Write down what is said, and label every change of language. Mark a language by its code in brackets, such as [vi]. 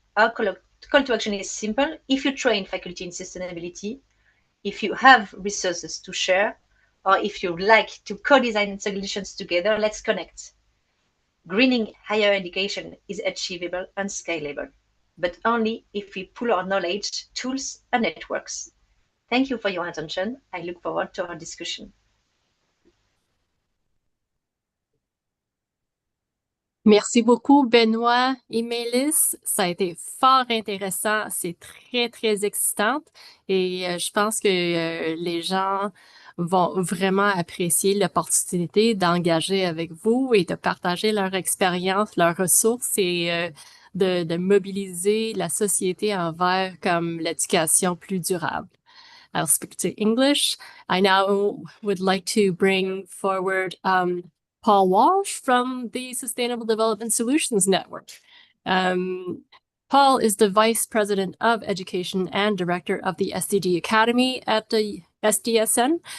[en] Our call to action is simple. If you train faculty in sustainability, if you have resources to share, or if you like to co-design solutions together, let's connect. Greening higher education is achievable and scalable, but only if we pool our knowledge, tools, and networks. Thank you for your attention. I look forward to our discussion. [fr] Merci beaucoup, Benoît et Maëlys. Ça a été fort intéressant. C'est très, très excitant. Et je pense que les gens vont vraiment apprécier l'opportunité d'engager avec vous et de partager leur expérience, leurs ressources et de mobiliser la société envers comme l'éducation plus durable. [en] I'll speak to English. I now would like to bring forward Paul Walsh from the Sustainable Development Solutions Network. Paul is the Vice President of Education and Director of the SDG Academy at the SDSN.